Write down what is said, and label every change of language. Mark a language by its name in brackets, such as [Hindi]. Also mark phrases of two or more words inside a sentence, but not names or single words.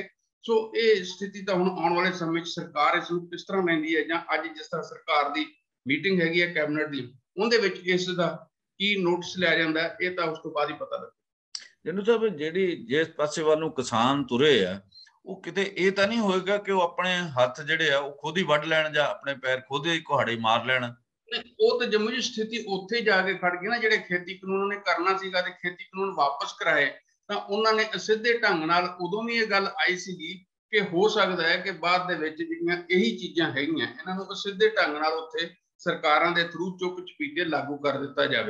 [Punjabi] ਸੋ ਯੇ ਸਥਿਤੀ ਤਾਂ ਹੁਣ ਆਉਣ ਵਾਲੇ ਸਮੇਂ ਸਰਕਾਰ ਇਸ ਨੂੰ ਕਿਸ ਤਰ੍ਹਾਂ ਲੈਂਦੀ ਹੈ ਜਾਂ ਅੱਜ ਜਿਸ ਤਰ੍ਹਾਂ ਸਰਕਾਰ ਦੀ ਮੀਟਿੰਗ ਹੈਗੀ ਹੈ ਕੈਬਨਿਟ ਦੀ ਉਹਦੇ ਵਿਚ ਇਸ ਦਾ ਕੀ ਨੋਟਿਸ ਲਿਆ ਜਾਂਦਾ ਹੈ ਯੇ ਤਾਂ ਉਸ ਤੋਂ ਬਾਅਦ ਹੀ ਪਤਾ ਲੱਗੇਗਾ। ਜਿਨ੍ਹਾਂ ਨੂੰ ਸਾਹਬ ਜਿਹੜੀ ਜਿਸ ਪਾਸੇ ਵਲ ਨੂੰ ਕਿਸਾਨ ਤੁਰੇ ਆ ਵੋ ਕਿਤੇ ਯੇ ਤਾਂ ਨਹੀਂ ਹੋਏਗਾ ਕਿ ਵੋ ਅਪਣੇ ਹੱਥ ਜਿਹੜੇ ਆ ਵੋ ਖ਼ੁਦ ਹੀ ਵੱਢ ਲੈਣ ਜਾਂ ਅਪਣੇ ਪੈਰ ਖ਼ੁਦ ਹੀ ਕੁਹਾੜੀ ਮਾਰ ਲੈਣ ਉਹ ਤਾਂ ਜੰਮੂ ਦੀ ਸਥਿਤੀ ਉੱਥੇ ਜਾ ਕੇ ਖੜ ਗਈ ਨਾ, ਜਿਹੜੇ ਖੇਤੀ ਕਾਨੂੰਨ ਨੇ ਕਰਨਾ ਸੀਗਾ ਤੇ ਖੇਤੀ ਕਾਨੂੰਨ ਵਾਪਸ ਕਰਾਏ, ਤਾਂ ਉਹਨਾਂ ਨੇ ਸਿੱਧੇ ਢੰਗ ਨਾਲ ਉਦੋਂ ਵੀ ਇਹ ਗੱਲ ਆਈ ਸੀਗੀ ਕਿ ਹੋ ਸਕਦਾ ਹੈ ਕਿ ਬਾਅਦ ਦੇ ਵਿੱਚ ਜਿਹੜੀਆਂ ਇਹੀ ਚੀਜ਼ਾਂ ਹੈਗੀਆਂ ਇਹਨਾਂ ਨੂੰ ਸਿੱਧੇ ਢੰਗ ਨਾਲ ਉੱਥੇ ਸਰਕਾਰਾਂ ਦੇ ਥਰੂ ਚੁੱਪ ਚਪੀਤੇ ਲਾਗੂ ਕਰ ਦਿੱਤਾ ਜਾਵੇ।